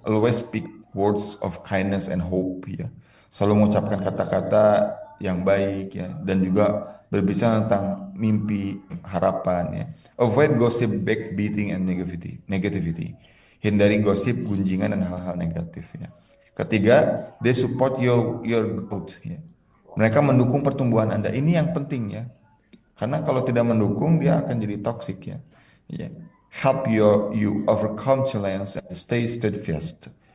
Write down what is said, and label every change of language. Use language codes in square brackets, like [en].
[en] Always speak words of kindness and hope ya. [id] Selalu mengucapkan kata-kata yang baik ya dan juga berbicara tentang mimpi, harapan ya. [en] Avoid gossip, backbiting and negativity. [id] Hindari gosip, gunjingan dan hal-hal negatif ya. Ketiga, [en] they support your growth ya. [id] Mereka mendukung pertumbuhan Anda. Ini yang penting ya. Karena kalau tidak mendukung dia akan jadi toxic ya. Ya. [en] Help you overcome challenge and stay steadfast.